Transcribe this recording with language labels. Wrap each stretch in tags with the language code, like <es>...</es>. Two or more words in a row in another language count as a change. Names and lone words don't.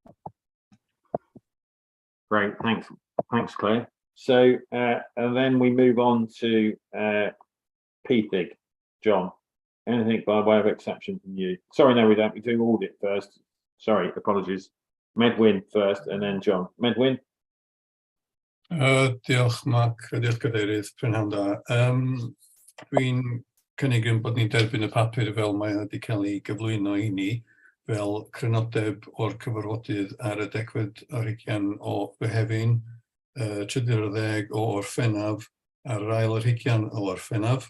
<en>Great, thanks, Claire. So and then we move on to PFIG. John, anything by way of exception from you? Sorry, no, we don't. We do audit first. Sorry, apologies. Medwyn first, and then John. Medwyn.</en> <cy>Diolch, Mark. Diolch, Cadeirydd. Prynhawn da. Dwi'n cynnig bod ni'n derbyn y papur fel mae wedi cael ei gyflwyno I ni fel crynodeb o'r cyfarfodydd ar y 10 o Fehefin, 30 o Orffennaf ar yr ail yr 20 o Orffennaf.</cy>